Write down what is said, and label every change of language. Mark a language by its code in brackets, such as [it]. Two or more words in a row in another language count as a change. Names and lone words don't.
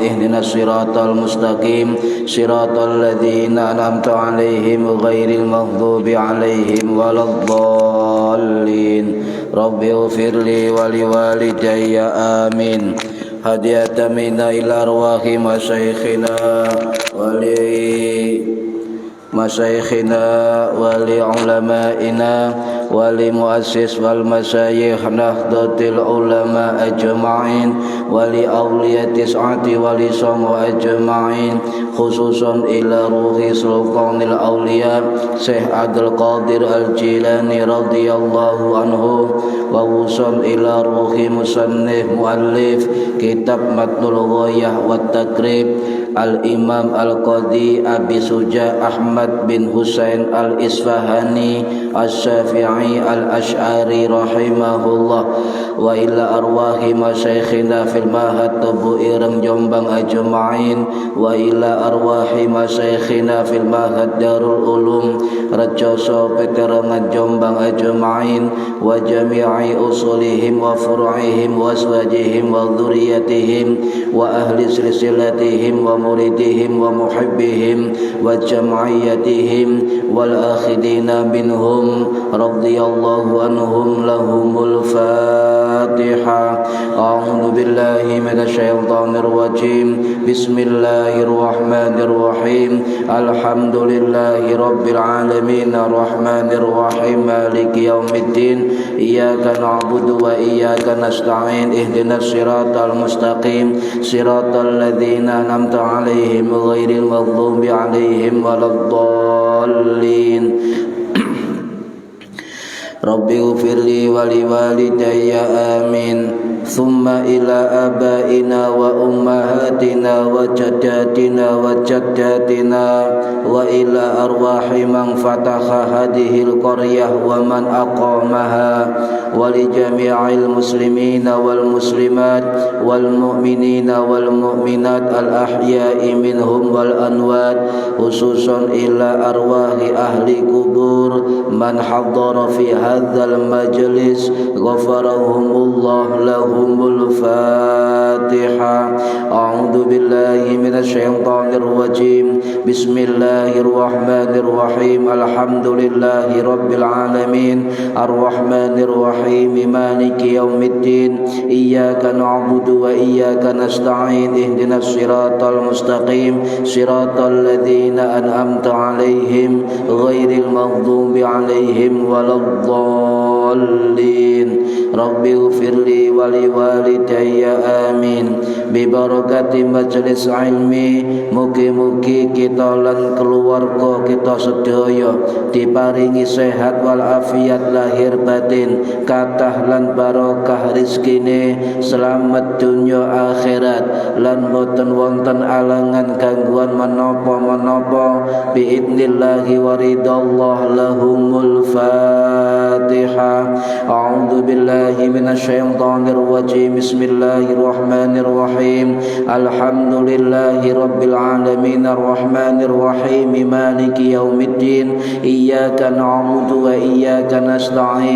[ar] اهدنا الصراط المستقيم صراط الذين أنعمت عليهم غير المغضوب عليهم ولا الضالين. رب اغفر لي ولوالدي آمين. هدية منا إلى أرواح مشايخنا ولعلمائنا ولمؤسس والمشايخ nahdlatul ulama أجمعين ولأولياء التسعة wali songo أجمعين خصوصا إلى روح سلطان awliya Syekh Abdul Qadir Al-Jilani radhiyallahu anhu, wa wusul ila ruhi musannif muallif kitab Matnul Ghayah wa Takrib Al-Imam Al-Qadi Abi Suja Ahmad bin Husain Al-Isfahani Al-Syafi'i Al-Ash'ari rahimahullah, wa ila arwahi مشايخنا في المعهد Tebu Ireng Jombang أجمعين وإلى أرواح مشايخنا في المعهد Darul Ulum Rejoso Peterangan Jombang أجمعين وجميع أصولهم وفروعهم وأزواجهم وذرياتهم وأهل سلسلتهم ومريديهم ومحبيهم وجمعياتهم والآخذين منهم رضي الله عنهم. لهم الفاتحة. أعوذ بالله من الشيطان الرجيم. بسم الله الرحمن الرحيم الحمد لله رب العالمين الرحمن الرحيم مالك يوم الدين. إياك نعبد وإياك نستعين. اهدنا الصراط المستقيم صراط الذين أنعمت عليهم غير المغضوب عليهم ولا الضالين. رب اغفر لي ولوالدي آمين. ثم إلى آبائنا وأمهاتنا وجداتنا وجداتنا وإلى أرواح من فتح هذه القرية ومن أقامها ولجميع المسلمين والمسلمات والمؤمنين والمؤمنات الأحياء منهم والأموات خصوصا إلى أرواح أهل القبور من حضر في هذا المجلس غفر الله لهم لهم الفاتحة. أعوذ بالله من الشيطان الرجيم. بسم الله الرحمن الرحيم الحمد لله رب العالمين الرحمن الرحيم مالك يوم الدين. إياك نعبد وإياك نستعين. اهدنا الصراط المستقيم صراط الذين أنعمت عليهم غير المغضوب عليهم ولا الضالين. رب اغفر لي ولوالدي آمين. ببركة مجلس العلم, [jv] mugi-mugi kita lan keluarga kita sedaya diparingi sehat wal afiat lahir batin, kathah lan barokah rezekine, selamat dunya akhirat, lan boten wonten alangan gangguan menapa-menapa [ar] بإذن الله ورضا الله. لهم الفاتحة. أعوذ بالله من الشيطان الرجيم. بسم الله الرحمن الرحيم الحمد لله رب العالمين الرحمن الرحيم مالك يوم الدين. إياك نعبد وإياك نستعين.